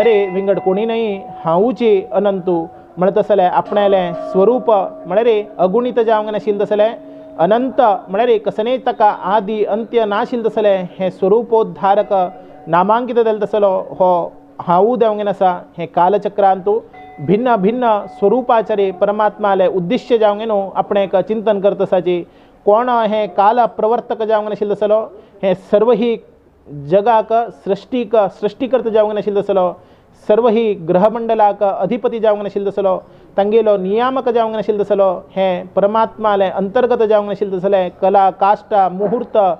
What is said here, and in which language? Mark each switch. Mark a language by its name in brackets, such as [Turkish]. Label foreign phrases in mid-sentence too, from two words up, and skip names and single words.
[Konkani] विंगड कोणी नाही हांवूची अनंतू म्हणत तसलें आपणालें स्वरूप म्हळ्यार अगुणित जावंक नाशिल्लें तसलें अनंत म्हळ्यार कसनय ताका आदी अंत्य नाशिल्लें तसलें हें स्वरूपोद्धारक नामांकीत जालें तसलो हो हांवू देवंगेन आसा हें कालचक्रांतू भिन्न भिन्न स्वरूपाचारे परमात्माले उद्दिश्य जावंक न्हू आपणें एक चिंतन करता आसाची कोण हें काल प्रवर्तक जावंक नाशिल्लो तसलो हें सर्व ही जगाक सृष्टीकर्ता जावंक नाशिल्लो तसलो सर्व ही ग्रहमंडलाक अधिपती जावंक नाशिल्लो तसलो तांगेलो नियामक जावंक नाशिल्लो तसलो हें परमात्माले अंतर्गत जावंक नाशिल्लो तसलें कला काष्टा मुहूर्त